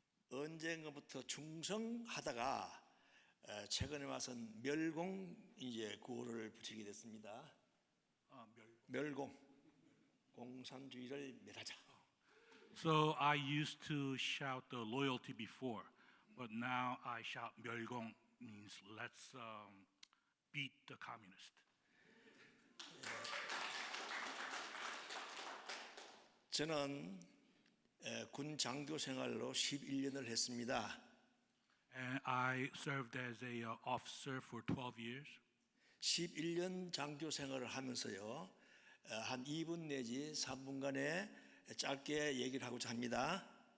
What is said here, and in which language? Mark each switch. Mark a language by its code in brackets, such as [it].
[ko] 언젠가부터 충성하다가 최근에 와선 멸공 이제 구호를 붙이게 됐습니다. 멸공, 공산주의를 멸하자. [en] So I used to shout the loyalty before, but now I shout 멸공, means let's beat the communist. [ko] 저는 군 장교 생활로 11년을 했습니다. [en] And I served as a officer for 12 years. [ko] 11년 장교 생활을 하면서요. 한 2분 내지 3분간에 짧게 얘기를 하고자 합니다.